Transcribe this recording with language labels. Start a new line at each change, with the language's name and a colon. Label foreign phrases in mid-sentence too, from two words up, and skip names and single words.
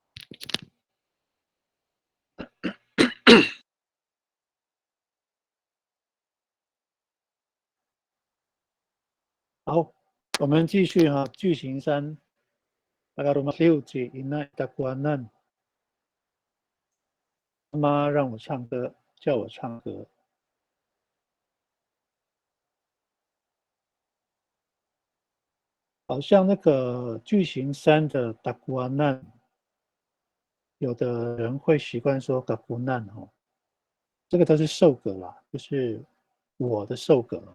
Chinese: 好，我们继续哈，句型 3。
Puyuma: Bagarumathiu ji ina itakuanan，
Chinese: 妈妈让我唱歌，叫我唱歌。好像那个句型3的 dakuanan， 有的人会习惯说 gakunan 哦，这个都是受格啦，就是我的受格。